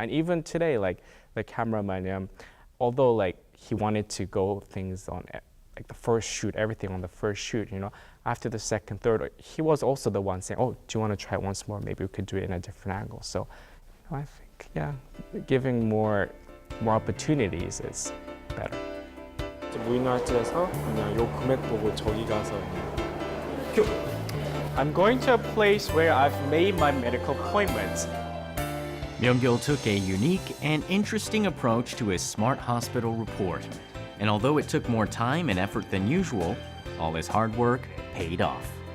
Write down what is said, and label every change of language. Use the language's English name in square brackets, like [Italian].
[English] And even today, like the cameraman, although like he wanted to go things on like the first shoot, everything on the first shoot, after the second, third, he was also the one saying, "Oh, do you want to try it once more? Maybe we could do it in a different angle." So, I think giving more opportunities is better. [Korean] 무인아트에서 그냥 요 금액 보고 저기 가서 [English] I'm going to a place where I've made my medical appointments. Myung-kil took a unique and interesting approach to his smart hospital report. And although it took more time and effort than usual, all his hard work paid off.